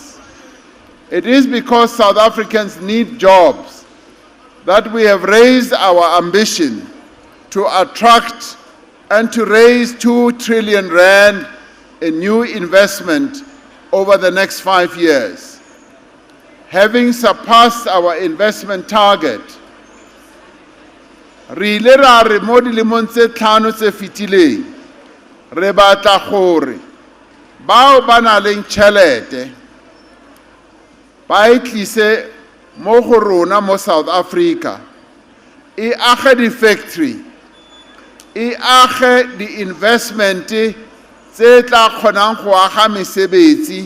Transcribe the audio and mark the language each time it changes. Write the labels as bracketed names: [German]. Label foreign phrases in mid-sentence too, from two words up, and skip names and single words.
[English] It is because South Africans need jobs that we have raised our ambition to attract and to raise 2 trillion rand in new investment over the next 5 years. Having surpassed our investment target, [Tswana] re ile ra re mo dilemong tse 5 tse fetileng re batla gore bao ba nang le tšhelete ba itlise mo go rona mo South Africa, e age di-factory, e age di-investment tse tla kgonang go aga mesebetsi.